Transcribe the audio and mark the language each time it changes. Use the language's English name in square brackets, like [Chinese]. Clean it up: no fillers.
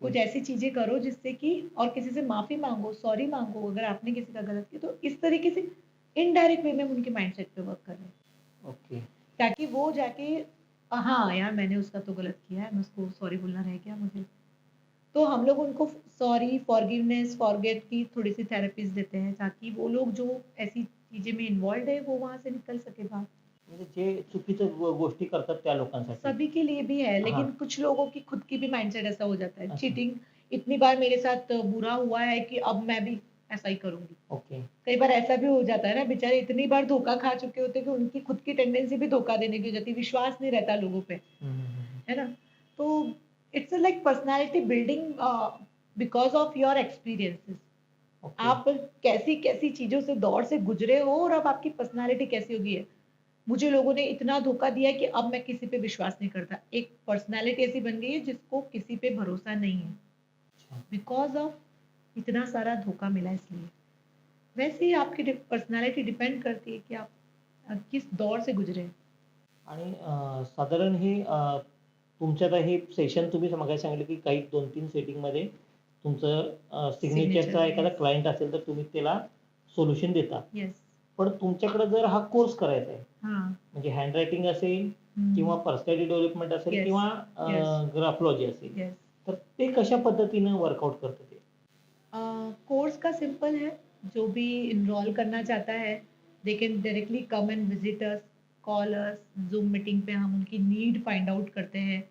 [Hindi] कुछ ऐसी चीजें करो जिससे कि और किसी से माफी मांगो, सॉरी मांगो अगर आपने किसी का गलत किया, तो इस तरीके से इनडायरेक्ट वे में उनके माइंडसेट पे वर्क कर रहे हैं [English] okay, [Hindi] ताकि वो जाके हाँ यार मैंने उसका तो गलत किया है, मैं उसको सॉरी बोलना रह गया मुझे। तो हम लोग उनको सॉरी, फॉरगिवनेस, फॉरगेट की थोड़ी-सी थेरेपीज़ देते हैं ताकि वो लोग जो ऐसी चीज़ें में इन्वॉल्व्ड है, वो वहाँ से निकल सके बाहर। [Marathi] म्हणजे जे चुकीचं गोष्टी करतात त्या लोकांसाठी. [Hindi] सभी के लिए भी है, हां, लेकिन कुछ लोगों की खुद की भी माइंडसेट ऐसा हो जाता है। अच्छा, चीटिंग इतनी बार मेरे साथ बुरा हुआ है कि अब मैं भी ऐसा ही करूँगी। [English] okay, [Hindi] कई बार ऐसा भी हो जाता है ना, बेचारे इतनी बार धोखा खा चुके होते हैं कि उनकी खुद की टेंडेंसी भी धोखा देने की हो जाती है, विश्वास नहीं रहता लोगों पे। हं, हं, हं, हं, है ना? [English] तो it's like personality building because of your experiences. Okay, [Hindi] आप कैसी-कैसी चीज़ों से दौर से गुज़रे हो और अब आपकी पर्सनैलिटी कैसी हो गई है। मुझे लोगों ने इतना धोखा दिया है कि अब मैं किसी पे विश्वास नहीं करता। एक पर्सनैलिटी ऐसी बन गई है जिसको किसी पे भरोसा नहीं है, अच्छा. बिकॉज़ ऑफ इतना सारा धोखा मिला इसलिए। वैसे ही आपकी पर्सनैलिटी डिपेंड करती है कि आप किस दौर से गुज़रे हैं। [Marathi] आणि साधारण हे तुमचं आता हे सेशन तुम्ही मगाशी सांगितलं की काही 2-3 सेटिंगमध्ये तुमचं सिग्नेचरचा [English] signature [Marathi] एखादा [English] yes, [Marathi] क्लायंट असेल तर तुम्ही त्याला सोल्युशन देता. [English] Yes. [Marathi] पण तुमच्याकडे जर हा कोर्स करायचा आहे, [Hindi] हां. [Marathi] म्हणजे हँडरायटिंग असेल किंवा हं. पर्सनॅलिटी डेव्हलपमेंट असेल [English] yes, [Marathi] किंवा [English] yes, [Marathi] ग्राफॉलॉजी असेल, [English] Yes. [Marathi] तर ते कशा पद्धतीनं वर्कआउट करतं ते? [Hindi] कोर्स का सिंपल है, जो भी इनरोल करना चाहता है, [English] they can directly come and visit us, call us, [Hindi] zoom meeting पे हम उनकी नीड फाइंड आउट करते हैं